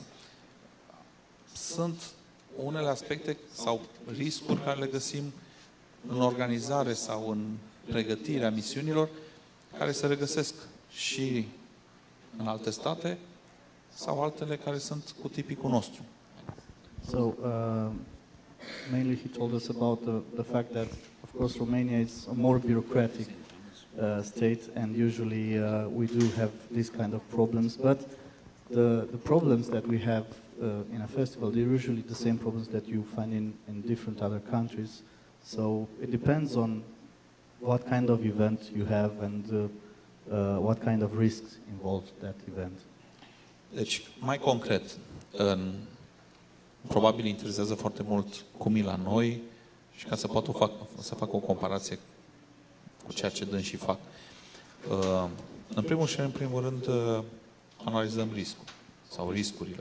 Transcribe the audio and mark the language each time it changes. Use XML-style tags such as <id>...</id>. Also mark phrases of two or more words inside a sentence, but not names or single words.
<ro>Sunt unele aspecte sau riscuri care le găsim în organizare sau în pregătirea misiunilor, care se regăsesc și în alte state sau altele care sunt cu tipicul nostru.</ro> <en>So, mainly he told us about the fact that, of course, Romania is a more bureaucratic state, and usually we do have these kind of problems, but the problems that we have in a festival, they're usually the same problems that you find in different other countries. So it depends on what kind of event you have and what kind of risks involved that event.</en> <ro>Deci, mai concret, probabil interesează foarte mult cum e la noi și ca să fac o comparație cu ceea ce dâns și fac. În primul și în primul rând analizăm riscul sau riscurile.</ro>